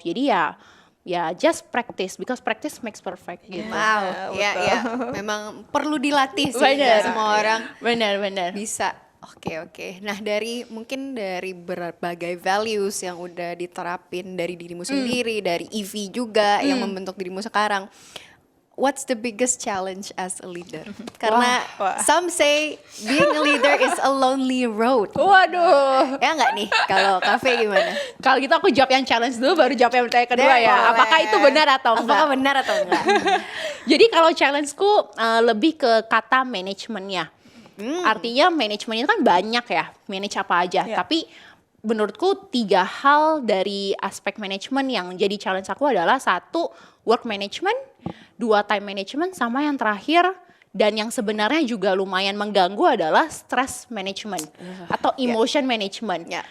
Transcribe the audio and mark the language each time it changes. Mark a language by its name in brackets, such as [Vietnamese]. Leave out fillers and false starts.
[Indonesian] Jadi ya [English] just practice because practice makes perfect gitu. [Indonesian] Wow, ya, memang perlu dilatih sih Bener. nggak semua orang Benar. bisa. Oke. Nah mungkin dari berbagai values yang udah diterapin dari dirimu sendiri, dari EV juga yang membentuk dirimu sekarang. [English] What's the biggest challenge as a leader? [Indonesian] Karena [English] some say being a leader is a lonely road. [Indonesian] Waduh. Ya nggak nih? Kalau kafe gimana? Kalau gitu aku jawab yang challenge dulu baru jawab yang pertanyaan kedua ya. Boleh. Apakah itu benar atau enggak? Apakah benar atau enggak? Jadi kalau challengeku lebih ke kata manajemennya. Artinya manajemen itu kan banyak ya, manage apa aja. Tapi menurutku 3 hal dari aspek manajemen yang jadi challenge aku adalah 1, work management, 2, time management, sama yang terakhir dan yang sebenarnya juga lumayan mengganggu adalah stress management atau emotion management.